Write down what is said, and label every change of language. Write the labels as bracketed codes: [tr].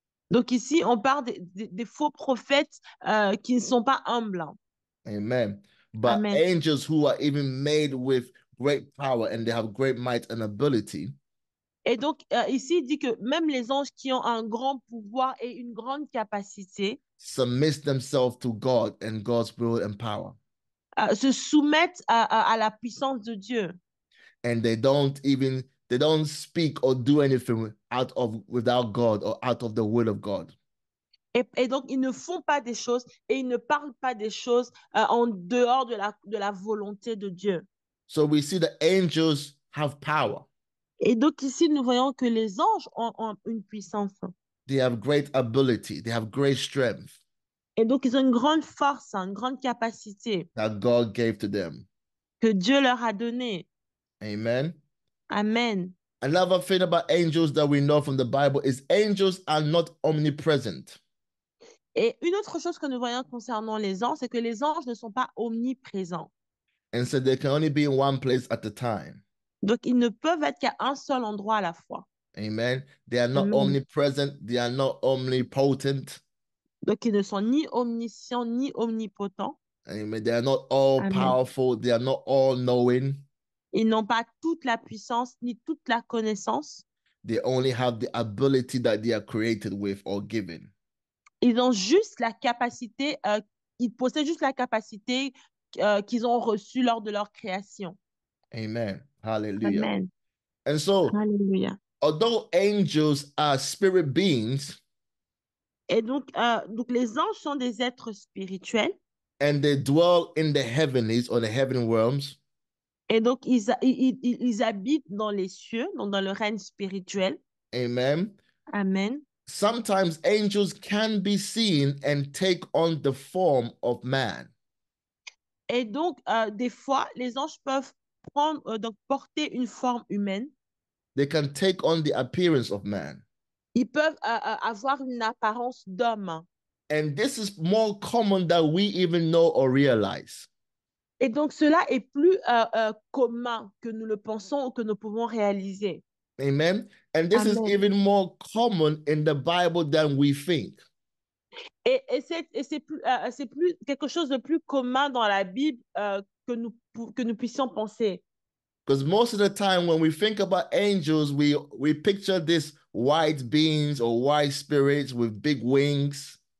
[fr] Donc ici, on parle des faux prophètes qui ne sont pas humbles. [en] Amen. But Amen. angels who are even made with great power and they have great might and ability. [fr] Et donc, ici, il dit que même les anges qui ont un grand pouvoir et une grande capacité [en] Submit themselves to God and God's will and power. [fr] Se soumettent à la puissance de Dieu. [en] And they don't speak or do anything without God or out of the will of God. [fr] Et donc, ils ne font pas des choses et ils ne parlent pas des choses en dehors de la volonté de Dieu. [en] So we see the angels have power. [fr] Et donc, ici, nous voyons que les anges ont une puissance. [en] They have great ability. They have great strength. [fr] Et donc, ils ont une grande force, une grande capacité [en] That God gave to them. [fr] que Dieu leur a donnée. [en] Amen. Amen. Another thing about angels that we know from the Bible is angels are not omnipresent. [fr] Et une autre chose que nous voyons concernant les anges, c'est que les anges ne sont pas omniprésents. [en] And so they can only be in one place at a time. [fr] Donc, ils ne peuvent être qu'à un seul endroit à la fois. [en] Amen. They are not Amen. omnipresent. They are not omnipotent. [fr] Donc, ils ne sont ni omniscients ni omnipotents. [en] Amen. They are not all Amen. powerful. They are not all knowing. [fr] Ils n'ont pas toute la puissance ni toute la connaissance. [en] They only have the ability that they are created with or given. [fr] Ils ont juste la capacité, ils possèdent juste la capacité qu'ils ont reçue lors de leur création. [en] Amen. Hallelujah. Amen. And so, [fr] Alléluia. [en] although angels are spirit beings, [fr] Et donc les anges sont des êtres spirituels. [en] and they dwell in the heavenlies or the heaven realms. Et donc, ils habitent dans les cieux, donc dans le règne spirituel. Amen. Amen. Sometimes angels can be seen and take on the form of man. [fr] Et donc, des fois, les anges peuvent donc porter une forme humaine. [en] They can take on the appearance of man. [fr] Ils peuvent avoir une apparence d'homme. [en] And this is more common than we even know or realize. [fr] Et donc, cela est plus commun que nous le pensons ou que nous pouvons réaliser. [en] Amen. And this is Amen. even more common in the Bible than we think. [fr] C'est plus quelque chose de plus commun dans la Bible que nous puissions penser. [en] Because most of the time when we think about angels, we picture this white beings or white spirits with big wings.